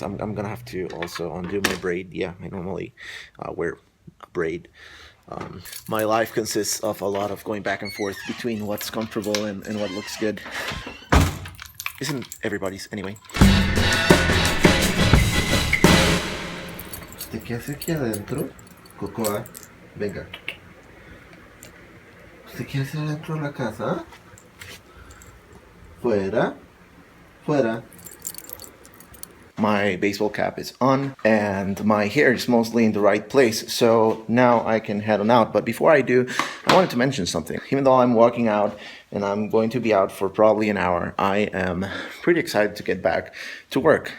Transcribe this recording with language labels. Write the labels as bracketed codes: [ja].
[en] I'm gonna have to also undo my braid. Yeah, I normally wear a braid. My life consists of a lot of going back and forth between what's comfortable and what looks good. Isn't everybody's anyway? [es] ¿Usted qué hace aquí adentro? Cocoa, venga. ¿Usted qué hace adentro de la casa? Fuera. Fuera. [en] My baseball cap is on, and my hair is mostly in the right place, so now I can head on out. But before I do, I wanted to mention something. Even though I'm walking out, and I'm going to be out for probably an hour, I am pretty excited to get back to work.